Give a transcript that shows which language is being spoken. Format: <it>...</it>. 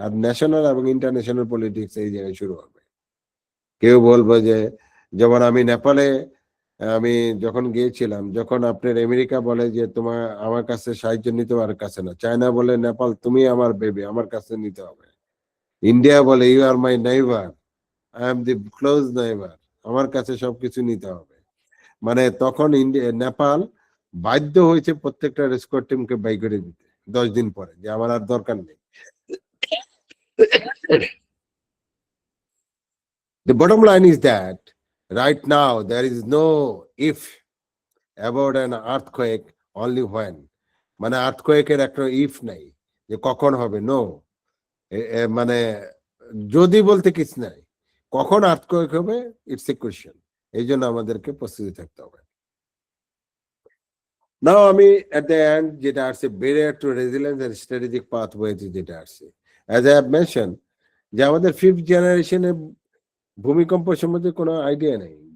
<bn>আর national এবং international politics এই জায়গায় শুরু হবে। কেউ বলবো যে, যেমন আমি নেপালে আমি যখন গিয়েছিলাম, যখন আপনার আমেরিকা বলে যে তোমার আমার কাছে সাহায্য নিতে, আর কাছে না, চায়না বলে নেপাল তুমি আমার বেবি, আমার কাছে নিতে হবে, ইন্ডিয়া বলে</bn> <en>you are my neighbour, I am the close neighbour,</en> <bn>আমার কাছে সবকিছু নিতে হবে। মানে তখন নেপাল বাধ্য হয়েছে প্রত্যেকটা রেস্কোয়ার টিমকে বাই করে দিতে 10 দিন পরে, যে আমার আর দরকার নেই।</bn> <en>The bottom line is that right now there is no if about an earthquake, only when.</en> <bn>মানে আর্থকোয়েকের একটা ইফ নাই যে কখন হবে, নো, মানে যদি বলতে কিছু নাই, কখন আর্থকোয়েক হবে</bn> <en>It's a question.</en> <bn>এই জন্য আমাদেরকে প্রস্তুতি থাকতে হবে। নাও আমি</bn> <en>at the end</en> <bn>যেটা আসছে,</bn> <en>barrier to resilience and strategic pathways</en> <bn>যেটা আসছে,</bn> <en>as I have mentioned,</en> <bn>যে আমাদের 5th জেনারেশনে ভূমিকম্প সম্বন্ধে কোনো আইডিয়া নেই।</bn>